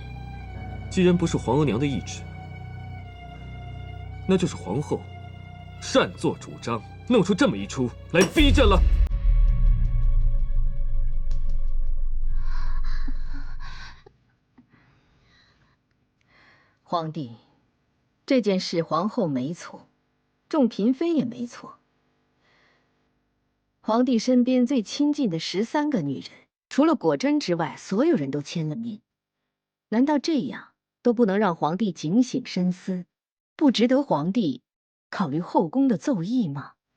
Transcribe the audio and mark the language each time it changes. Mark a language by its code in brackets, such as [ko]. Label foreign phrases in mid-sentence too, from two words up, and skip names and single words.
[zh] 既然不是皇额娘的懿旨，那就是皇后擅作主张，弄出这么一出来逼朕了。皇帝，这件事皇后没錯。众嫔妃也沒錯。皇帝身邊最親近的13個女人，除了果真之外，所有人都簽了名。難道這樣都不能讓皇帝警醒深思，不值得皇帝考慮後宮的奏議嗎？